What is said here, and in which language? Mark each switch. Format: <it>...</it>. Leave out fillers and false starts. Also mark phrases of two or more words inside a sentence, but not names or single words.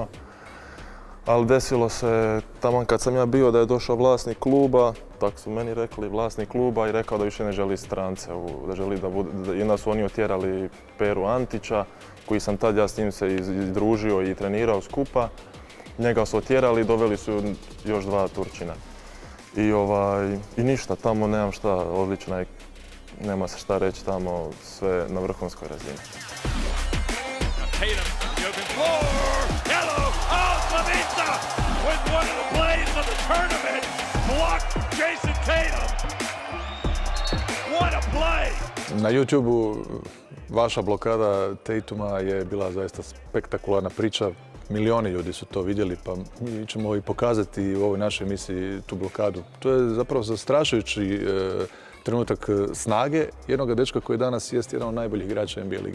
<sr>Ali desilo se tamo kad sam ja bio da je došao vlasnik kluba, tako su meni rekli, vlasnik kluba i rekao da više ne želi strance, da želi da bude, i onda su oni otjerali Peru Antića, koji sam tad ja s njim se izdružio i trenirao skupa. Njega su otjerali i doveli su još 2 Turčina. I ništa, tamo nemam šta, odlično je, nema se šta reći tamo, sve na vrhunskoj razini.</sr> <en>With one of the plays of the tournament, blocked Jason Tatum. What a play!</en> <sr>Na YouTubeu Vaša blokada Tatuma je bila zaista spektakularna priča. Milioni ljudi su to vidjeli, pa mi ćemo i pokazati u ovoj našoj emisiji tu blokadu. To je zapravo zastrašujući trenutak snage jednog dečka koji danas jest jedan od najboljih igrača NBA ligi.</sr>